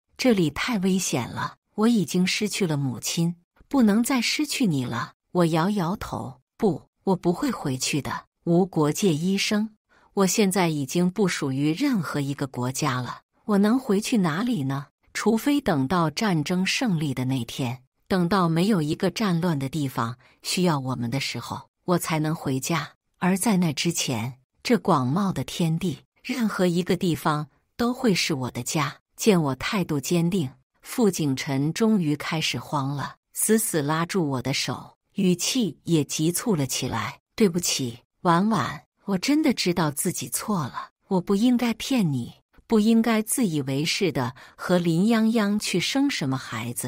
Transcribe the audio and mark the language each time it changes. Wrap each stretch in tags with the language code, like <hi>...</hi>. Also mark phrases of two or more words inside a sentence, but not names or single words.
<zh>這裡太危險了，我已經失去了母親，不能再失去你了。” 我搖搖頭：“不，我不會回去的。無國界醫生，我現在已經不屬於任何一個國家了，我能回去哪裡呢？除非等到戰爭勝利的那天，等到沒有一個戰亂的地方需要我們的時候，我才能回家。而在那之前，這廣袤的天地，任何一個地方都會是我的家。” 見我態度堅定，傅景辰終於開始慌了，死死拉住我的手，語氣也急促了起來：“對不起，婉婉，我真的知道自己錯了，我不應該騙你，不應該自以為是的和林泱泱去生什麼孩子。</zh>